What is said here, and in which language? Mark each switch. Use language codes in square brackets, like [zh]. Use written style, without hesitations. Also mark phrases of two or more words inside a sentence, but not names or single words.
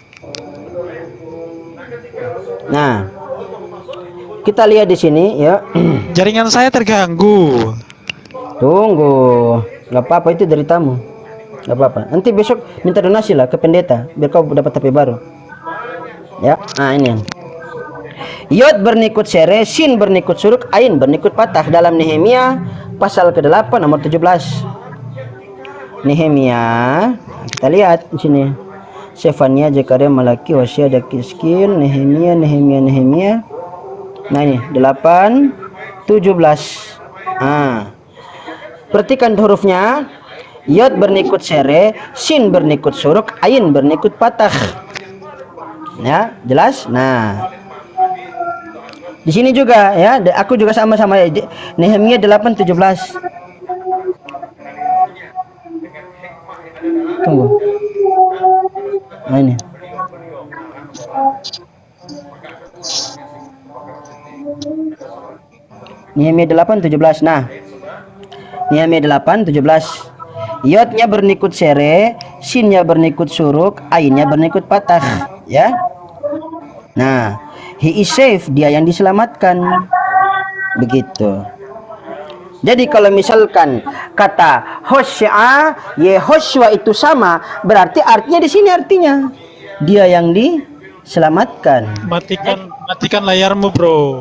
[id] Nah, kita lihat di sini ya. Jaringan saya terganggu. Tunggu, nggak apa-apa, itu dari tamu, nggak apa-apa. Nanti besok minta donasi lah ke pendeta biar kau dapat HP baru. Ya, nah ini. Yod bernikut sere, sin bernikut suruk, ain bernikut patah dalam Nehemia pasal ke-8 nomor 17. Nehemia, kita lihat di sini. Sefania, Zekaria, Malaki, Hosea, Dakiskil, Nehemia. Nah ini 8 17. Perhatikan hurufnya. Yod bernikut sere, sin bernikut suruk, ain bernikut patah. Ya, jelas? Nah, di sini juga ya, aku juga sama-sama Nehemia 8:17. Tunggu. Nah ini. Nehemia 8:17. Nah, Nehemia 8:17. Yodnya bernikut sere, sinnya bernikut suruk, ainnya bernikut patah, ya. Nah, [en] he is safe, [id] dia yang diselamatkan. Begitu. Jadi kalau misalkan kata Hosea, Yehoshua itu sama, berarti artinya di sini artinya dia yang diselamatkan. Matikan layarmu, bro.